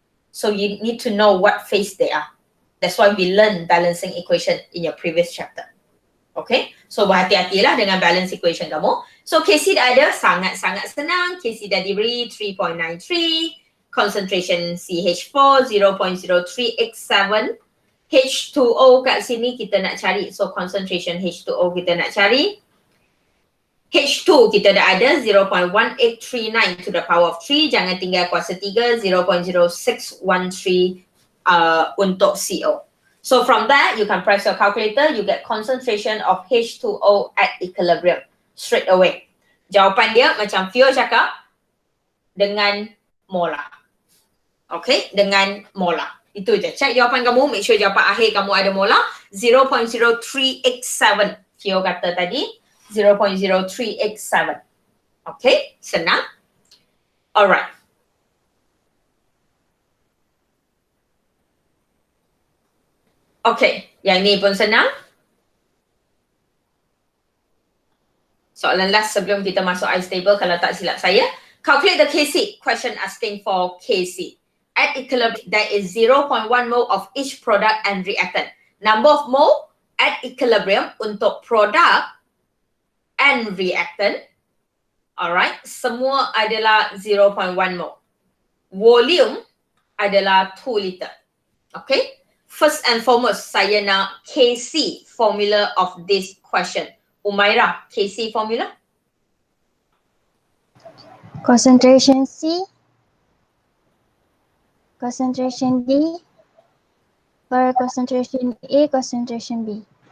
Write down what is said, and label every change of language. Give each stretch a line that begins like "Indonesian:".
English: So you need to know what phase they are. That's why we learn balancing equation in your previous chapter. Okay?
Malay: So berhati-hatilah dengan balance equation kamu. So KC dah ada, sangat-sangat senang. KC dah diberi 3.93.
English: Concentration CH4 0.0387.
Malay: H2O kat sini kita nak cari. So concentration H2O kita nak cari.
English: H2
Malay: kita dah ada
English: 0.1839 to the power of 3.
Malay: Jangan tinggal kuasa 3, 0.0613 untuk CO.
English: So from that, you can press your calculator, you get concentration of H2O at equilibrium straight away.
Malay: Jawapan dia macam Fio cakap, dengan molar. Okay, dengan molar. Itu je. Check jawapan kamu,
English: make sure
Malay: jawapan akhir kamu ada molar. 0.0387. Fio kata tadi, 0.0387. Okay, senang. Alright. Okay, yang ni pun senang. Soalan last sebelum kita masuk ice table kalau tak silap saya.
English: Calculate the Kc. Question asking for Kc. At equilibrium, there is 0.1 mole of each product and reactant. Number of mole at equilibrium untuk product and reactant.
Malay: Alright, semua adalah 0.1 mole. Volume adalah 2 liter. Okay?
English: First and foremost,
Malay: saya nak
English: Kc formula of this question. Umairah, Kc formula? Concentration C, concentration D, per concentration A, concentration B.